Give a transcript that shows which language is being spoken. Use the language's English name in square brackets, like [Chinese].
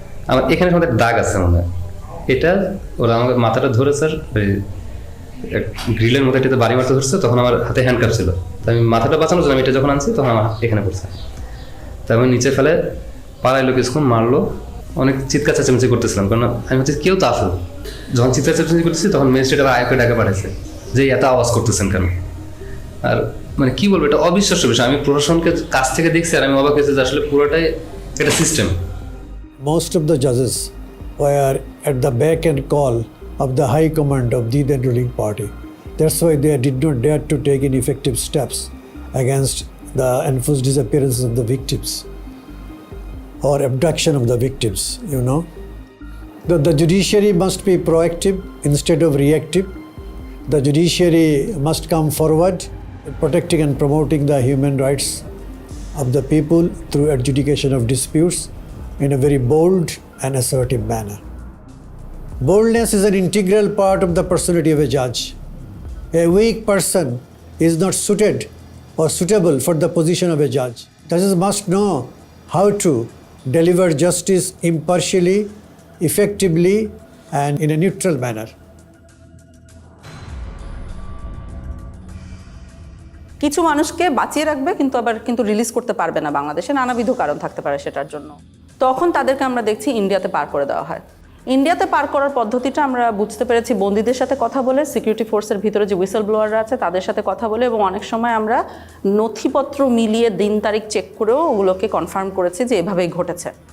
[Bangla] আমার এখানে সময় দাগ আছে মনে হয়, এটা ওরা আমাকে মাথাটা ধরে স্যার ওই গ্রিলের মধ্যে এটাতে বাড়ি মারতে ধরছে, তখন আমার হাতে হ্যান্ডকাপ ছিল, তো আমি মাথাটা বাঁচানোর জন্য আমি এটা যখন আনছি তখন আমার এখানে পড়ছে, তাই আমি নিচে ফেলে পাড়াইলো, কিছুক্ষণ মারলো, অনেক চিৎকার চেঁচামেচি করতেছিলাম, কারণ আমি হচ্ছে কেউ তো আসলো। যখন চিৎকার চেঁচামেচি করতেছি তখন ম্যাজিস্ট্রেট আবার আয়কে ডাকে পাঠাইছে যে এত আওয়াজ করতেছেন কেন। আর মানে কি বলবো, এটা অবিশ্বাস্য বিষয়। আমি প্রশাসনকে কাছ থেকে দেখছি আর আমি অবাক হয়েছি যে আসলে পুরোটাই একটা system. [English] Most of the judges were at the beck and call of the high command of the then ruling party. That's why they did not dare to take any effective steps against the enforced disappearances of the victims or abduction of the victims, The judiciary must be proactive instead of reactive. The judiciary must come forward, protecting and promoting the human rights of the people through adjudication of disputes in a very bold and assertive manner. Boldness is an integral part of the personality of a judge. A weak person is not suited or suitable for the position of a judge. Judges must know how to deliver justice impartially, effectively, and in a neutral manner. [Bangla] কিছু মানুষকে বাঁচিয়ে রাখবে কিন্তু release করতে পারবে না বাংলাদেশে, নানাবিধ কারণ থাকতে পারে সেটার জন্য। তখন তাদেরকে আমরা দেখছি ইন্ডিয়াতে পার করে দেওয়া হয়। ইন্ডিয়াতে পার করার পদ্ধতিটা আমরা বুঝতে পেরেছি বন্দীদের সাথে কথা বলে, সিকিউরিটি ফোর্সের ভিতরে যে হুইসেল ব্লোয়াররা আছে তাদের সাথে কথা বলে, এবং অনেক সময় আমরা নথিপত্র মিলিয়ে দিন তারিখ চেক করেও ওগুলোকে কনফার্ম করেছি যে এভাবেই ঘটেছে।